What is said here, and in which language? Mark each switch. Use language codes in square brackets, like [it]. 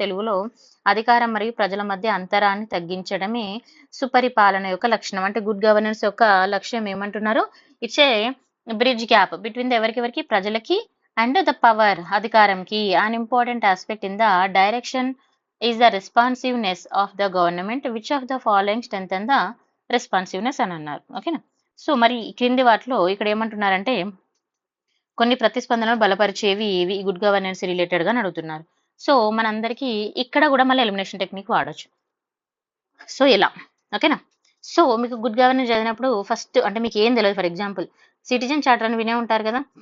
[te] తెలుగులో అధికారం మరియు ప్రజల మధ్య అంతరాన్ని తగ్గించడమే సుపరిపాలన యొక్క లక్షణం. అంటే గుడ్ గవర్నెన్స్ యొక్క లక్ష్యం ఏమంటున్నారు? [en] it's a bridge gap between the [te] ఎవరికెవరికి ప్రజలకి and the power అధికారంకి. [en] an important aspect in the direction is the responsiveness of the government. which of the following strengthen the responsiveness [te] అని అన్నారు. ఓకేనా? సో, మరి క్రింది వాటిలో ఇక్కడ ఏమంటున్నారంటే కొన్ని ప్రతిస్పందనలు బలపరిచేవి ఏవి గుడ్ గవర్నెన్స్ రిలేటెడ్ గా అడుగుతున్నారు. సో, మనందరికీ ఇక్కడ కూడా మళ్ళీ ఎలిమినేషన్ టెక్నిక్ వాడొచ్చు. సో, ఇలా ఓకేనా? సో, మీకు గుడ్ గవర్నెన్స్ చదివినప్పుడు ఫస్ట్ అంటే మీకు ఏం తెలియదు. ఫర్ ఎగ్జాంపుల్ సిటిజన్ చార్టర్ అని వినే ఉంటారు కదా!